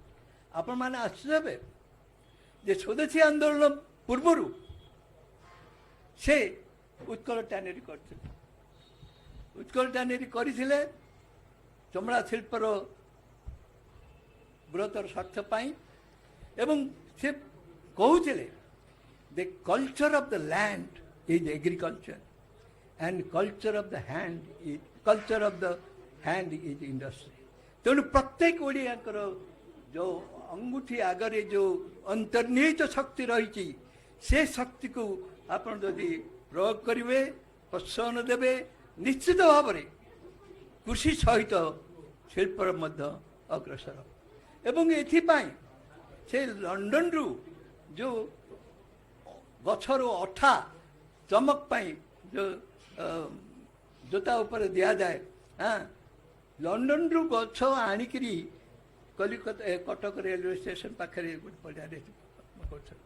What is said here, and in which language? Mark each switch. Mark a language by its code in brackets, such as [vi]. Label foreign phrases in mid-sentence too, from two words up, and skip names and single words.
[or] ଆପଣମାନେ ଆଶ୍ଚର୍ଯ୍ୟ ହେବେ ଯେ ସ୍ୱଦେଶୀ ଆନ୍ଦୋଳନ ପୂର୍ବରୁ ସେ ଉତ୍କଳ ଟ୍ୟାନେରୀ କରିଥିଲେ। ଉତ୍କଳ ଟ୍ୟାନେରୀ କରିଥିଲେ ଚମଡ଼ା ଶିଳ୍ପର ବୃହତ୍ତର ସ୍ୱାର୍ଥ ପାଇଁ ଏବଂ ସେ କହୁଥିଲେ [en] the culture of the land is agriculture and culture of the hand is culture of the hand is industry। [or] ତେଣୁ ପ୍ରତ୍ୟେକ ଓଡ଼ିଆଙ୍କର ଯେଉଁ ଅଙ୍ଗୁଠି ଆଗରେ ଯେଉଁ ଅନ୍ତର୍ନିହିତ ଶକ୍ତି ରହିଛି ସେ ଶକ୍ତିକୁ ଆପଣ ଯଦି ପ୍ରୟୋଗ କରିବେ, ପ୍ରୋତ୍ସାହନ ଦେବେ, ନିଶ୍ଚିତ ଭାବରେ କୃଷି ସହିତ ଶିଳ୍ପର ମଧ୍ୟ ଅଗ୍ରସର ଏବଂ ଏଥିପାଇଁ ସେ ଲଣ୍ଡନରୁ ଯେଉଁ ଗଛର ଅଠା ଚମକ ପାଇଁ ଯେଉଁ ଜୋତା ଉପରେ ଦିଆଯାଏ, ଲଣ୍ଡନରୁ ଗଛ ଆଣିକିରି କଲିକତା କଟକ [en] railway station [or] ପାଖରେ ଗୋଟେ ପଡ଼ିଆରେ କରୁଛନ୍ତି।